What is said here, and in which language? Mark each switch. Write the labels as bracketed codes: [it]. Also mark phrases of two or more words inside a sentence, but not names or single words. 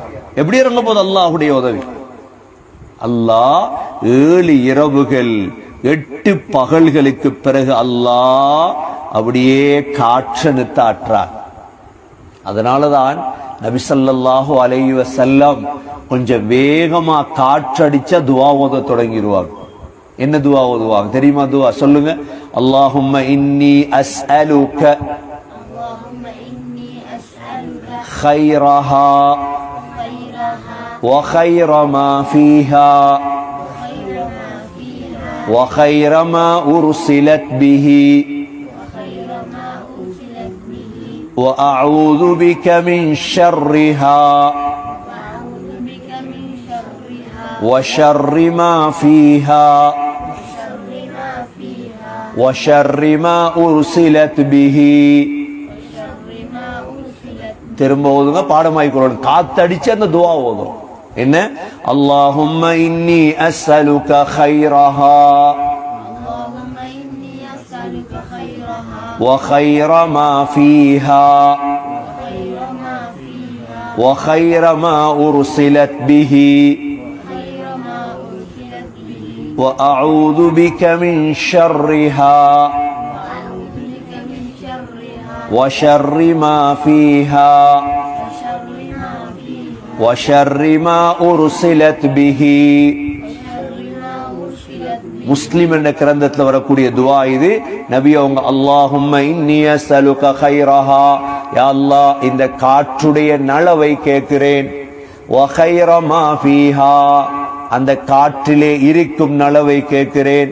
[ta] எப்படி இறங்க போது அல்லாஹ்வுடைய உதவி? அல்லாஹ் 7 இரவுகள் 8 பகல்களுக்கு பிறகு அல்லாஹ் அப்படியே காற்று நிறுத்தாற்றார். அதனாலதான் நபி [ar] صلى الله عليه وسلم [ta] கொஞ்சம் வேகமா காற்றடிச்சா துஆ ஓத தொடங்கிடுவாங்க. என்ன துஆ ஓதுவாங்க தெரியுமா? துஆ சொல்லுங்க. [ar] اللهم إني أسألك خيرها وخير ما فيها وخير ما أرسلت به وأعوذ بك من شرها وشر ما فيها وشر ما أرسلت به. [ta] திரும்ப ஓதுங்க, பாடமாய்க்கொள்ளணும். காத்தடிச்சு அந்த துஆ ஓதும். என்ன? [ar] اللهم إني أسألك خيرها وخير ما فيها وخير ما أرسلت به وأعوذ بك من شرها وشر ما فيها وشر ما أرسلت به. [ta] முஸ்லிம் என்ற கிரந்தத்தில் வரக்கூடிய துஆ இது. நபி அவங்க [ar] اللهم إني أسألك خيرها, [ta] யா அல்லாஹ் இந்த காற்றுடைய நலவை கேட்கிறேன். [ar] وخير ما فيها, [ta] அந்த காற்றிலே இருக்கும் நலவை கேட்கிறேன்.